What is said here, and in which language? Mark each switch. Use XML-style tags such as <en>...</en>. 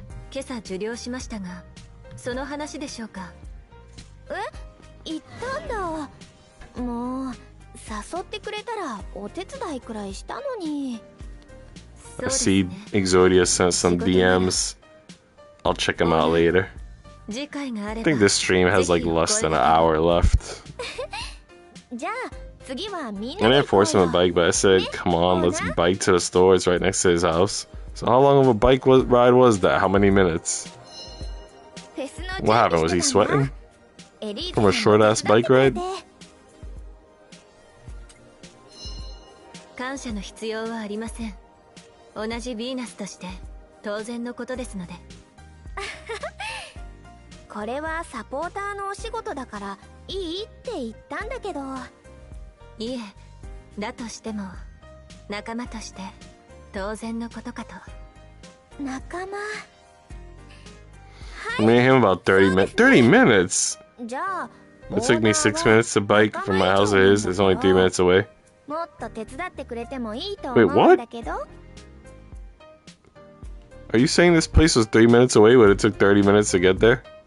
<ja>今朝受領しましたが、その話でしょうか。行ったんだ。もう誘ってくれたらお手伝いくらいしたのに。</ja> <en>I see Exodia sent some DMs. I'll check them out later. I think this stream has like less than an hour left. I didn't force him a bike, but I said, come on, let's bike to the store. It's right next to his house. So how long of a bike ride was that? How many minutes? What happened? Was he sweating? From a short-ass bike ride?</en> <ja>感謝の必要はありません。同じヴィーナスとして当然のことですので。これはサポーターのお仕事だからいいって言ったんだけど。いえ、だとしても仲間として当然のことかと。仲間。</ja> <en>Me and him about 30 minutes. 30 minutes? It took me 6 minutes to bike from my house to his. It's only 3 minutes away. Wait, what? Are you saying this place was 3 minutes away, but it took 30 minutes to get there?</en>